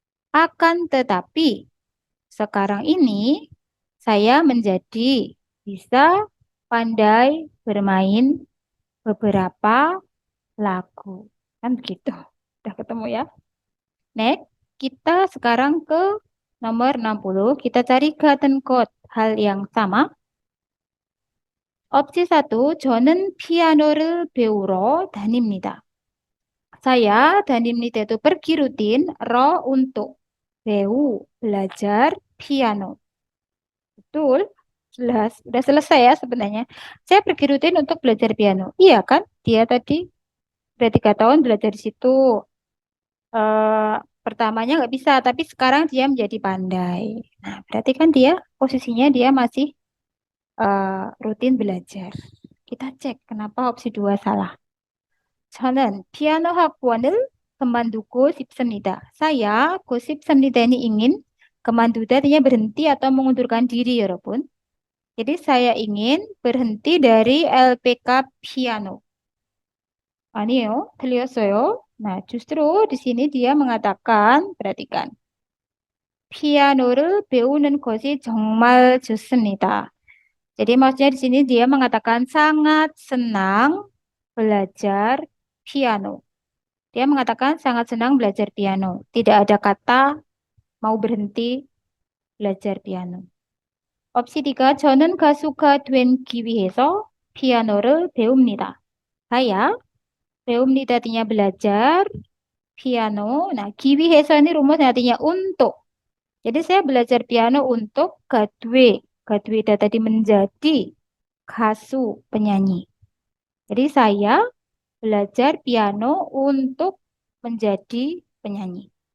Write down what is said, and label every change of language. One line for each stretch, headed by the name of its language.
Indonesian: Akan tetapi, sekarang ini saya menjadi bisa pandai bermain beberapa lagu. Kan begitu. Udah ketemu ya. Next, kita sekarang ke nomor 60. Kita cari
Korean: 같은 것.
Indonesian: Hal yang sama.
Korean: Opsi 1, 저는 피아노를 배우러 다닙니다.
Indonesian: Saya 다닙니다 itu pergi rutin, ro untuk 배우, belajar piano. Betul? Jelas. Udah selesai ya sebenarnya. Saya pergi rutin untuk belajar piano. Iya kan? Dia tadi udah 3 tahun belajar di situ. Pertamanya nggak bisa, tapi sekarang dia menjadi pandai. Nah, berarti kan dia posisinya dia masih rutin belajar. Kita cek kenapa opsi 2 salah.
Korean: 저는 피아노 학원을 kemandungku 싶습니다.
Indonesian: Saya
Korean: 고 싶습니다
Indonesian: ini ingin, kemanduda artinya berhenti atau mengundurkan diri,
Korean: 여러분.
Indonesian: Jadi saya ingin berhenti dari LPK piano.
Korean: 아니에요. 틀렸어요.
Indonesian: Nah, justru di sini dia mengatakan, perhatikan.
Korean: 피아노를 배우는 것이 정말 좋습니다.
Indonesian: Jadi maksudnya di sini dia mengatakan sangat senang belajar piano. Dia mengatakan sangat senang belajar piano. Tidak ada kata mau berhenti belajar piano.
Korean: Opsi 3, 저는 가수가 되기 위해서 피아노를 배웁니다.
Indonesian: Saya 배웁니다 artinya belajar piano. Nah, 기위해서 ini rumus artinya untuk. Jadi saya belajar piano untuk gadwe. Gadwe itu tadi menjadi kasu penyanyi. Jadi saya belajar piano untuk menjadi penyanyi.